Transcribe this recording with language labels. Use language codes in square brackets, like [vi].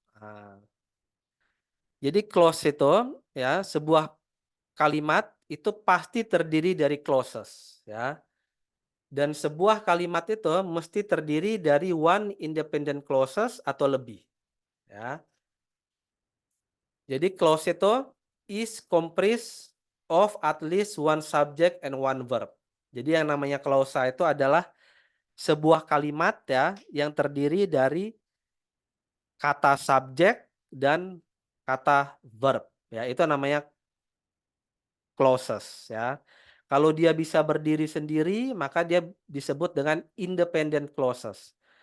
[id] Nah, jadi clause itu ya sebuah kalimat itu pasti terdiri dari clauses ya. Dan sebuah kalimat itu mesti terdiri dari [en] one independent clauses [id] atau lebih ya. [en] Jadi clause itu is comprised of at least one subject and one verb. [id] Jadi yang namanya klausa itu adalah sebuah kalimat ya yang terdiri dari kata subjek dan kata verb. Ya, itu namanya clauses ya. Kalau dia bisa berdiri sendiri, maka dia disebut dengan independent clauses.